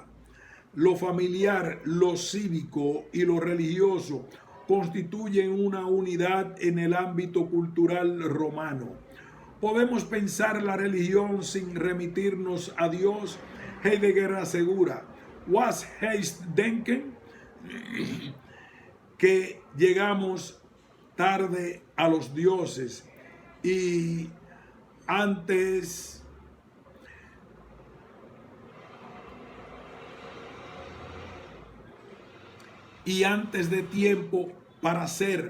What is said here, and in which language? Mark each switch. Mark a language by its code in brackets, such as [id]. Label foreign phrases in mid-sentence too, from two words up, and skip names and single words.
[es] Lo familiar, lo cívico y lo religioso constituyen una unidad en el ámbito cultural romano. ¿Podemos pensar la religión sin remitirnos a Dios? Heidegger asegura, was heißt denken, que llegamos tarde a los dioses y antes de tiempo para ser.